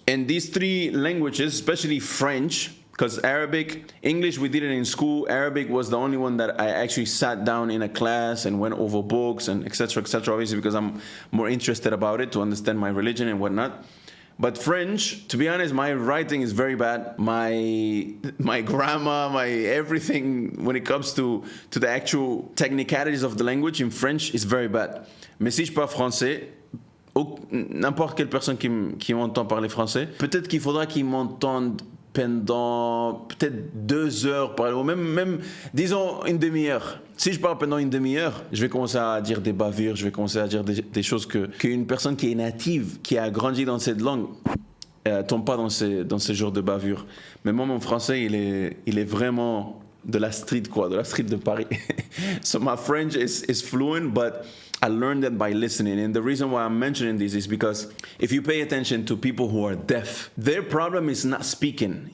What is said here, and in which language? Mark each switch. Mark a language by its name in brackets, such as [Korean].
[English] And these 3 languages, especially French, because Arabic, English we did it in school, Arabic was the only one that I actually sat down in a class and went over books and etc., obviously because I'm more interested about it to understand my religion and whatnot. But French, to be honest, my writing is very bad. My grammar, my everything when it comes to the actual technicalities of the language in French is very bad. [French] Mais si je parle français, n'importe quelle personne qui m'entend parler français, peut-être qu'il faudra qu'il m'entende pendant peut-être 2 heures, ou même disons une demi-heure. Si je parle pendant une demi-heure, je vais commencer à dire des bavures, je vais commencer à dire des choses qu'une personne qui est native, qui a grandi dans cette langue, tombe pas dans ce genre de bavures. Mais moi, mon français, il est vraiment de la street, quoi, de la street de Paris. [English] So my French is fluent, but I learned that by listening. And the reason why I'm mentioning this is because if you pay attention to people who are deaf, their problem is not speaking.